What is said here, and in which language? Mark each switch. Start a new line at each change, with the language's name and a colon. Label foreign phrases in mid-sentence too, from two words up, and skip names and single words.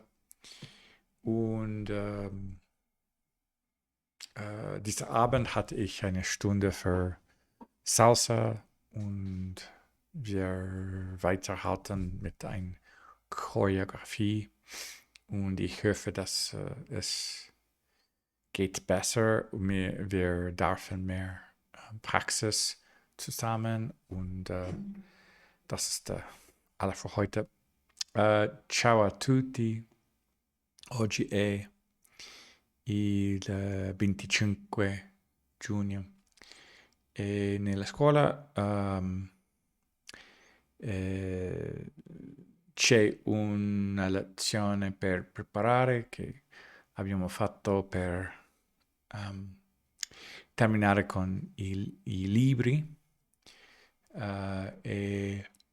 German: Und dieser Abend hatte ich eine Stunde für Salsa und wir weiterhalten mit einer Choreografie. Und ich hoffe, dass es geht besser. Wir dürfen mehr Praxis zusammen. Und das ist alles für heute.
Italian: Ciao a tutti. Oggi è il 25 giugno e nella scuola c'è una lezione per preparare che abbiamo fatto per terminare con i libri e